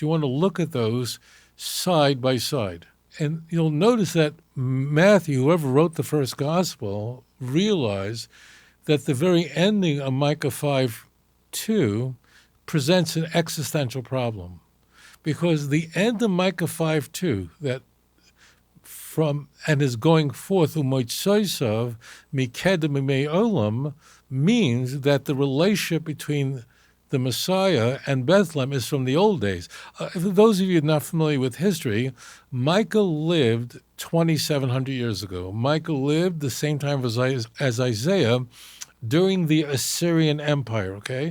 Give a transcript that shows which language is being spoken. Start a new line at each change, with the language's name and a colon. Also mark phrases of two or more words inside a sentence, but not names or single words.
English: You want to look at those side by side. And you'll notice that Matthew, whoever wrote the first gospel, realized that the very ending of Micah 5:2 presents an existential problem. Because the end of Micah 5:2, that from and is going forth
Hebrew: ומוצאותיו מקדם מימי עולם,
English: means that the relationship between the Messiah and Bethlehem is from the old days. For those of you not familiar with history, Micah lived 2,700 years ago. Micah lived the same time as Isaiah during the Assyrian Empire, okay?